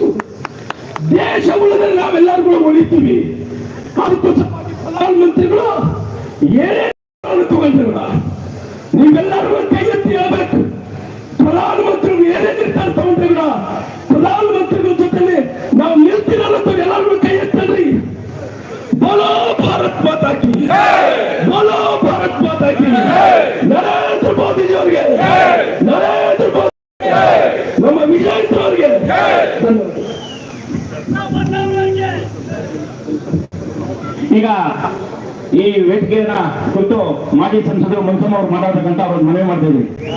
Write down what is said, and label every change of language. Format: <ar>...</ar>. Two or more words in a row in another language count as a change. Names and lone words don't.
<kn>ದೇಶ ಉಳಿದ್ರೆ ನಾವೆಲ್ಲರೂ ಉಳಿತೀವಿ. ಅದಕ್ಕೋಸ್ಕರ ಪ್ರಧಾನಮಂತ್ರಿಗಳು ಏನೇ ತಗೊಂಡ್ರ ನೀವೆಲ್ಲರೂ ಕೈ ಎತ್ತಿ ಹೇಳ್ಬೇಕು. ಪ್ರಧಾನಮಂತ್ರಿಗಳು ಏನೇ ನಿರ್ಧಾರ ತಗೊಂಡ್ರೆ ಕೂಡ ಪ್ರಧಾನಮಂತ್ರಿಗಳ ಜೊತೆ ನಾವು ನಿಲ್ತೀರಲ್ಲ, ಎಲ್ಲರೂ ಕೈ ಎತ್ತಲ್ರಿ.</kn> <hi>बोलो भारत माता की, बोलो भारत माता की.</hi> <kn>नरेंद्र मोदी जी ಅವರಿಗೆ, ನರೇಂದ್ರ ಮೋದಿ ನಮ್ಮ ವಿಜಯ್ ಅವರಿಗೆ ಈಗ ಈ ವೇದಿಕೆಯನ್ನ ಕುರಿತು ಮಾಜಿ ಸಂಸದರು ಮನ್ಸಮ್ಮ ಅವರು ಮಾತಾಡಬೇಕಂತ ಅವ್ರ ಮನವಿ ಮಾಡ್ತಾ ಇದ್ವಿ.</kn>